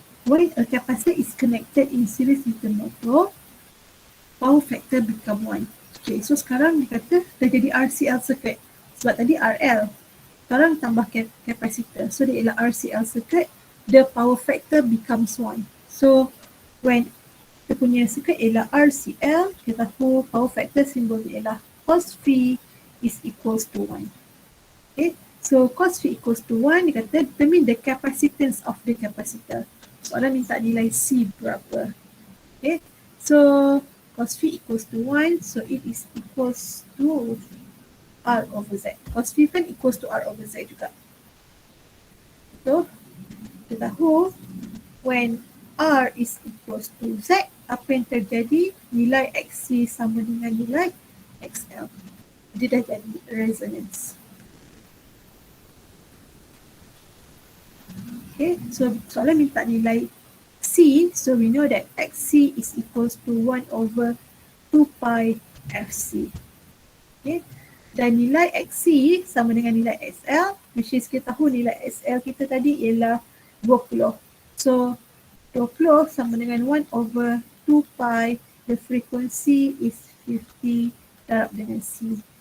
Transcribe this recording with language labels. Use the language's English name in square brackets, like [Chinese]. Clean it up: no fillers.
[English] When a capacitor is connected in series with the motor, power factor become 1. [Malay] Okay, so sekarang dia kata dah jadi Rcl circuit. Sebab tadi RL. Sekarang tambah capacitor. So dia ialah Rcl circuit. [English] The power factor becomes 1. [Malay] So when kita punya circuit ialah Rcl, kita tahu power factor simbol dia ialah cos V [English] is equals to 1. Okay, so cos V equals to 1, [Malay] dia kata [English] determine the capacitance of the capacitor. [Malay] Soalan minta nilai C berapa. [English] Okay, so cos V equals to 1, so it is equals to R over Z. [Malay] Cos V kan [English] equals to R over Z [Malay] juga. So, kita tahu [English] when R is equals to Z, [Malay] apa yang terjadi? Nilai XC sama dengan nilai XL. Dia dah jadi resonance. [English] Okay, so [Malay] soalan minta nilai C, [English] so we know that XC is equals to 1 over 2 pi FC. [Malay] Okay, dan nilai XC sama dengan nilai XL, [English] which is [Malay] kita tahu nilai XL kita tadi ialah 20. So, 20 sama dengan 1 over 2 pi, [English] the frequency is 50 [Malay] darab dengan C.